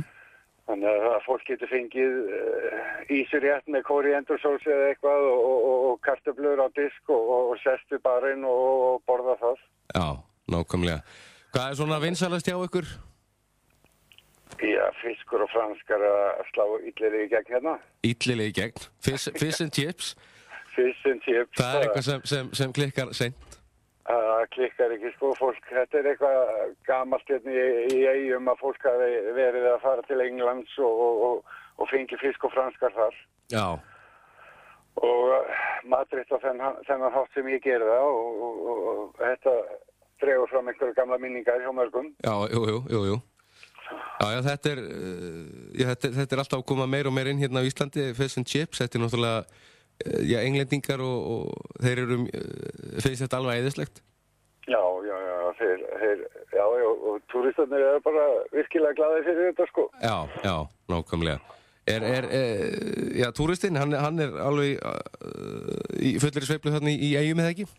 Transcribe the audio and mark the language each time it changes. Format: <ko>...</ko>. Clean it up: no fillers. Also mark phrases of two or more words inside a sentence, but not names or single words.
<is>Þannig að fólk getur fengið ísurétt með kóríendursósu eða eitthvað og kartöflur á disk og sest við barinn og borða það. Já, nákvæmlega. Hvað er svona vinsælast hjá ykkur? Já, fiskur og franskar að slá illilega í gegn hérna. Illilega í gegn?</is> <en>Fish and chips? Fish and chips.</en> <is>Það er eitthvað sem klikkar seint? Það klikkar ekki, sko, fólk. Þetta er eitthvað gamalt í Eyjum að fólk hafi verið að fara til Englands og fengi fisk og franskar þar. Já. Og matreitt á þennan hátt sem ég gerði það og þetta dregur fram einhverju gamla minningar hjá mörgum. Já, jú. Já, þetta er alltaf að koma meir og meir inn hérna á Íslandi,</is> <en>fish and chips,</en> <is>þetta er náttúrulega, englendingar og þeir finnst þetta alveg æðislegt. Já, og túristarnir eru bara virkilega glaðir fyrir þetta, sko. Já, nákvæmlega. Túristinn, hann er alveg í fullri sveiflu þarna í Eyjum, eða ekki?</is>